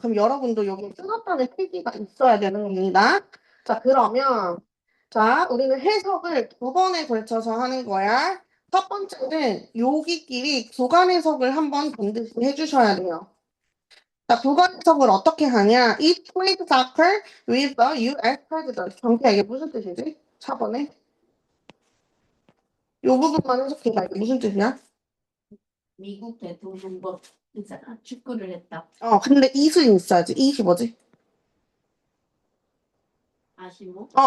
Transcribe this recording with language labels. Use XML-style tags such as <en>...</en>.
<ko>그럼 여러분도 여기 끊었다는 필기가 있어야 되는 겁니다. 자, 그러면, 자, 우리는 해석을 두 번에 걸쳐서 하는 거야. 첫 번째는 여기끼리 구간 해석을 한번 반드시 해주셔야 돼요. 자, 구간 해석을 어떻게 하냐?</ko> <en>It played soccer with the US president.</en> <ko>경태야, 이게 무슨 뜻이지? 4번에? 요 부분만 해석해봐. 이게 무슨 뜻이야? 미국 대통령도 있잖아. 축구를 했다. 근데 이슬이 있어야지. 이슬이 뭐지? 아시모?</ko>